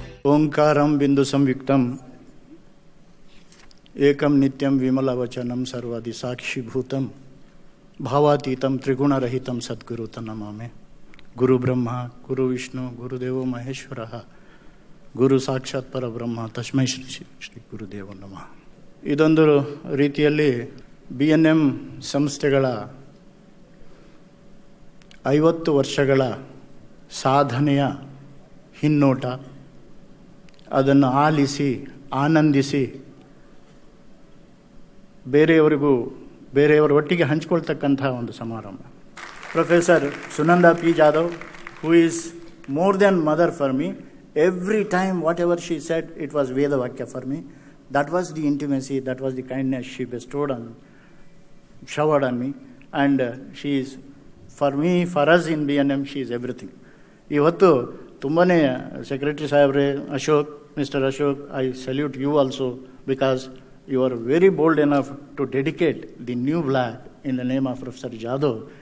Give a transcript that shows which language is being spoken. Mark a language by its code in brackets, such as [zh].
[sa] ओंकारं बिंदु संयुक्तम एकम नित्यम विमलवचनम सर्वादि साक्षीभूतम भावातीतम त्रिगुणरहितम सद्गुरु तन्नमामि. गुरु ब्रह्मा गुरु विष्णु गुरुदेवो महेश्वरः गुरु साक्षाತ್ ಪರಬ್ರಹ್ಮ ತಸ್ಮೈ ಶ್ರೀ ಗುರುದೇವ ನಮಃ. [kn] ಇದೊಂದು ರೀತಿಯಲ್ಲಿ BNM ಸಂಸ್ಥೆಗಳ 50 ವರ್ಷಗಳ ಸಾಧನೆಯ ಹಿನ್ನೋಟ, ಅದನ್ನು ಆಲಿಸಿ ಆನಂದಿಸಿ ಬೇರೆಯವರ ಒಟ್ಟಿಗೆ ಹಂಚಿಕೊಳ್ತಕ್ಕಂಥ ಒಂದು ಸಮಾರಂಭ. [en] Professor Sunanda P Jadhav, who is more than mother for me. Every time whatever she said, it was ವೇದವಾಕ್ಯ for me. That was the intimacy, that was the kindness she bestowed on showered on me, and she is for me, for us in BNM, she is everything. [kn] ಇವತ್ತು ತುಂಬಾ secretary ಸಾಹೇಬ್ರೆ, [en] Ashok, mister Ashok, I salute you also, because you are very bold enough to dedicate the new block in the name of professor Jadhav.